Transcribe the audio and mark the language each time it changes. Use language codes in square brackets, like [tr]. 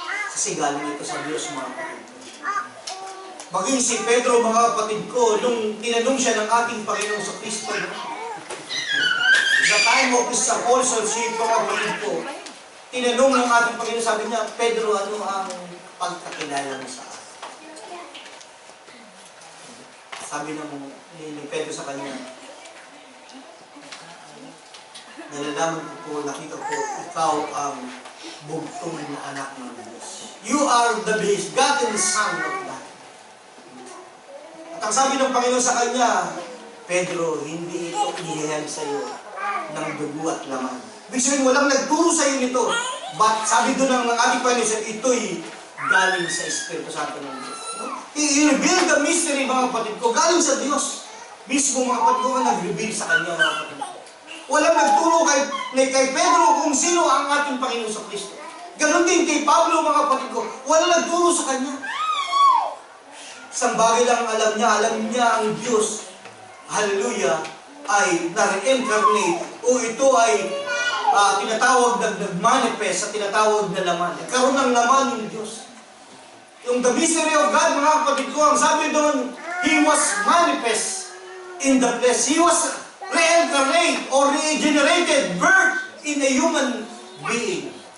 [tl] Kasi galing ito sa Diyos, mga kapatid ko. Maging si Pedro, mga kapatid ko, nung tinanong siya ng ating Panginoong sa Kristo, [en] the time of his apostleship, [tl] mga kapatid ko, tinanong ng ating Panginoon, sabi niya, Pedro, ano ang pagkakilala mo sa akin? Sabi ni Pedro sa kanya, nalalaman ko po, nakita ko, ikaw ang bugtong na anak ng Diyos. [en] You are the begotten Son of God. [tl] At ang sabi ng Panginoon sa kanya, Pedro, hindi ito ihihayag sa iyo ng dugo at laman. Ibig sabihin, walang nagturo sa iyo nito. But sabi doon ng ating Panginoon, ito'y galing sa Espiritu Santo ng Diyos. I-reveal the mystery, mga kapatid ko, galing sa Diyos. Mismo mga kapatid ko, nag-reveal sa kanya, mga kapatid ko. Walang nagturo kay Pedro kung sino ang ating Panginoon sa Kristo. Ganon din kay Pablo, mga kapatid ko. Walang nagturo sa kanya. Isang bagay lang alam niya ang Diyos, hallelujah, ay na-reincarnate o ito ay tinatawag na nag-manifest sa tinatawag na laman. Nagkaroon ng laman yung Diyos. [en] Yung the mystery of God, [tl] mga kapatid ko, ang sabi doon, [en] He was manifest in the flesh. He was reincarnate or regenerated, birth in a human being.